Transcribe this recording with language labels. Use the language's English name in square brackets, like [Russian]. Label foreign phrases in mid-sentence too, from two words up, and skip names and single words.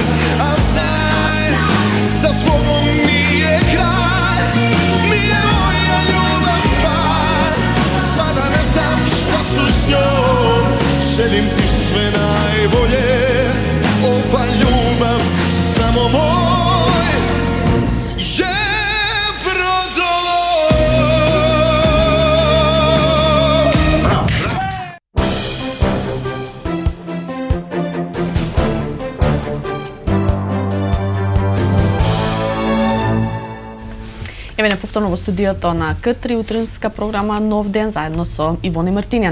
[Serbian] A znaj da s Bogom nije kraj, nije moja ljubav stvar, pa da ne znam šta ću s njom. Želim ti sve najbolje, ova ljubav samo moj je brodolom. [Macedonian] Еве повторно во студиото на К3 утринска програма Нов ден заедно со Ивона Мартињан.